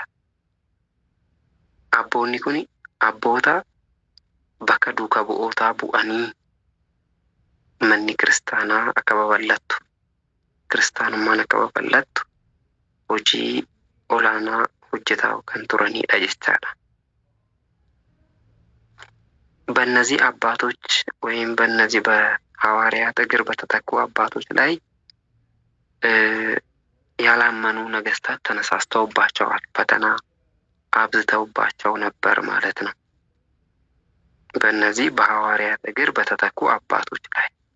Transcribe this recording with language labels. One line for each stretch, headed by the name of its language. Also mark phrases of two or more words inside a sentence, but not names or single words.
Oromo: Abboonni kun abboota bakka duuka bu'ootaa bu'anii manni kiristaanaa akka babal'attu, kiristaanummaan akka babal'attu hojii olaanaa hojjetaa kan turanidha jechaadha።
Amharic: በእነዚህ አባቶች ወይም በእነዚህ በሐዋርያት እግር በተተኩ አባቶች ላይ ያላመኑ ነገስታት ተነሳስተውባቸዋል። ፈተና አብዝተውባቸው ነበር ማለት ነው። በእነዚህ በሐዋርያት እግር በተተኩ አባቶች ላይ